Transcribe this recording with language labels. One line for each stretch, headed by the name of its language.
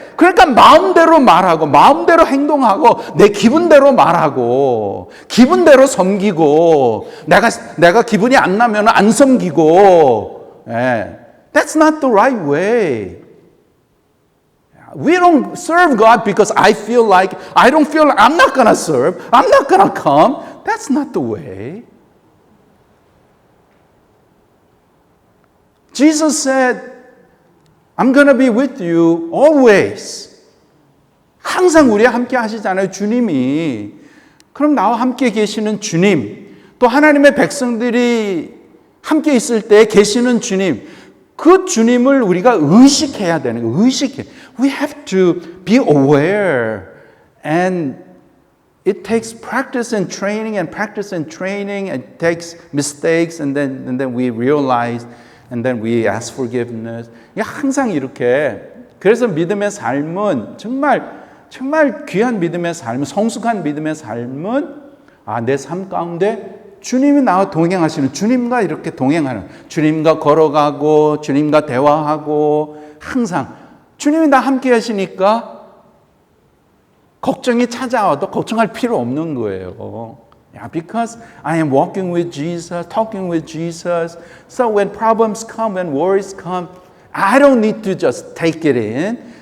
Korean: 그러니까 마음대로 말하고 마음대로 행동하고 내 기분대로 말하고 기분대로 섬기고 내가 기분이 안 나면 안 섬기고.
English: That's not the right way. We don't serve God because I don't feel like I'm not going to serve. I'm not going to come. That's not the way. Jesus said, I'm going to be with you always.
Korean: 항상 우리와 함께 하시잖아요, 주님이. 그럼 나와 함께 계시는 주님, 또 하나님의 백성들이 함께 있을 때 계시는 주님, 그 주님을 우리가 의식해야 되는 거예요. 의식해.
English: We have to be aware. And it takes practice and training and practice and training. It takes mistakes and then we realize and then we ask forgiveness.
Korean: 항상 이렇게. 그래서 믿음의 삶은 정말 귀한 믿음의 삶은, 성숙한 믿음의 삶은 내 삶 가운데 주님이 나와 동행하시는, 주님과 이렇게 동행하는, 주님과 걸어가고 주님과 대화하고 항상 주님이 나 함께 하시니까 걱정이 찾아와도 걱정할 필요 없는 거예요.
English: Because I am walking with Jesus, talking with Jesus. So when problems come, when worries come, I don't need to just take it in.